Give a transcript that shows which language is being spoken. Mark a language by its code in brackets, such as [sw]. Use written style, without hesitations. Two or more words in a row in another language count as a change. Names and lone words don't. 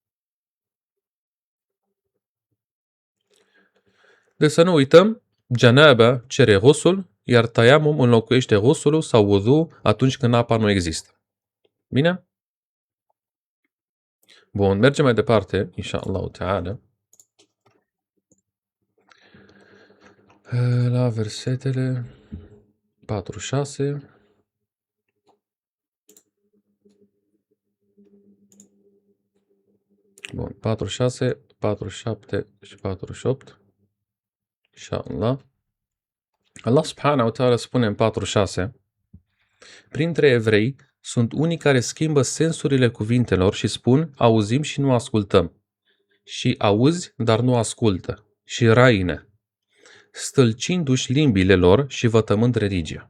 [ro] Deci să nu uităm, janaba cere ghusul, iar tayammum înlocuiește ghusulul sau wudu atunci când apa nu există. Bine? Bun, mergem mai departe, [ar] إن شاء الله تعالى. [ro] La versetele 46. Bun, 46, 47 și 48. Inshallah. [ar] الله سبحانه وتعالى [ro] spune în 46: printre evrei sunt unii care schimbă sensurile cuvintelor și spun auzim și nu ascultăm, și auzi, dar nu ascultă, și raine, stâlcindu-și limbile lor și vătămând religia.